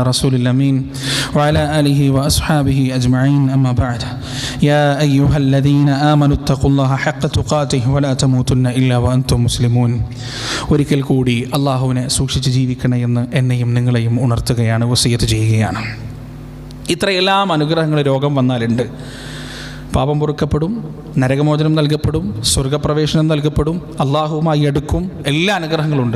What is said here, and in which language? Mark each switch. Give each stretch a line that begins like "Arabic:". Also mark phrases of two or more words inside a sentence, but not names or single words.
Arabic: رسول الأمين وعلى آله وأصحابه أجمعين أما بعد يا أيها الذين آمنوا اتقوا الله حق تقاته ولا تموتن إلا وأنتم مسلمون.
Malayalam: ഒരിക്കൽ കൂടി അള്ളാഹുവിനെ സൂക്ഷിച്ച് ജീവിക്കണമെന്ന് എന്നെയും നിങ്ങളെയും ഉണർത്തുകയാണ്, വസിയത്ത് ചെയ്യുകയാണ്. ഇത്രയെല്ലാം അനുഗ്രഹങ്ങൾ രോഗം വന്നാലുണ്ട്. പാപം പൊറുക്കപ്പെടും, നരകമോചനം നൽകപ്പെടും, സ്വർഗപ്രവേശനം നൽകപ്പെടും, അള്ളാഹുവുമായി അടുക്കും, എല്ലാ അനുഗ്രഹങ്ങളുണ്ട്.